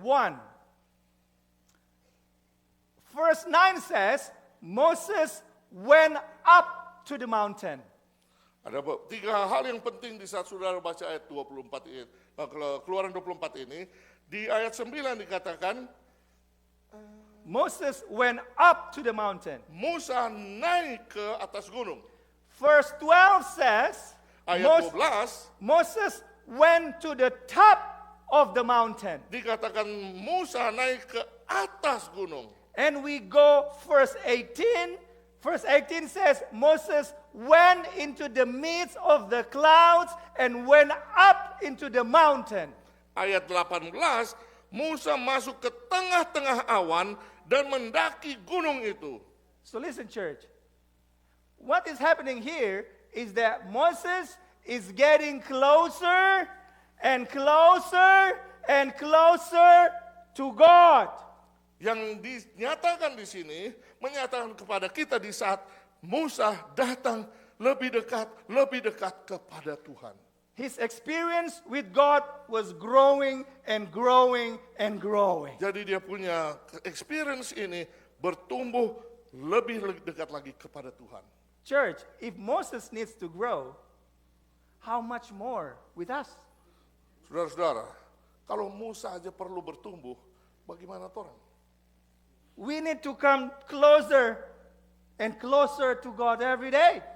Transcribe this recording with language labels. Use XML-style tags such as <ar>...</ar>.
<en>One, verse 9 says, Moses went up to the mountain.</en> <id>Ada 3 hal yang penting di saat saudara baca ayat 24 ini, Keluaran 24 ini. Di ayat 9 dikatakan,</id> <en>Moses went up to the mountain.</en> <id>Musa naik ke atas gunung.</id> <en>Verse 12 says,</en> <id>Ayat 12,</id> <en>Moses went to the top of the mountain.</en> <id>dikatakan Musa naik ke atas gunung.</id> <en>And we go verse 18. Verse 18 says, Moses went into the midst of the clouds and went up into the mountain.</en> <id>Ayat 18, Musa masuk ke tengah-tengah awan dan mendaki gunung itu.</id> <en>So listen, church. What is happening here is that Moses is getting closer and closer and closer to God.</en> <id>Yang dinyatakan di sini, menyatakan kepada kita di saat Musa datang lebih dekat kepada Tuhan.</id> <en>His experience with God was growing and growing and growing.</en> <id>Jadi dia punya experience ini bertumbuh lebih dekat lagi kepada Tuhan.</id> <en>Church, if Moses needs to grow, how much more with us?</en> <id>Saudara-saudara, kalau Musa aja perlu bertumbuh, bagaimana orang?</id> <en>We need to come closer and closer to God every day.</en>